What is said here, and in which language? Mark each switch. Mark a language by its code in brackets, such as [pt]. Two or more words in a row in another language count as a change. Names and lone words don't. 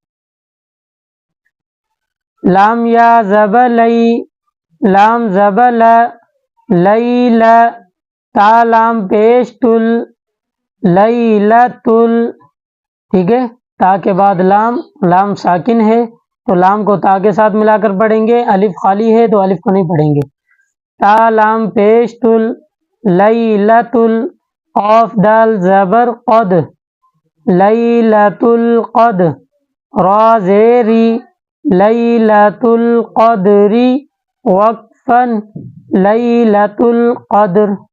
[ur] لام یا زبر لئی، لام زبر ل، لئی ل، تا لام پیش تل، لئی لتل ٹھیک ہے۔ تا کے بعد لام، لام ساکن ہے تو لام کو تا کے ساتھ ملا کر پڑھیں گے، الف خالی ہے تو الف کو نہیں پڑھیں گے۔ تا لام پیش تل، لئی لتل، قاف دال زبر قد، [ar] لیلۃ القد، [ur] را زیری، [ar] لیلۃ القدر، [ur] وقفا، [ar] لیلۃ القدر۔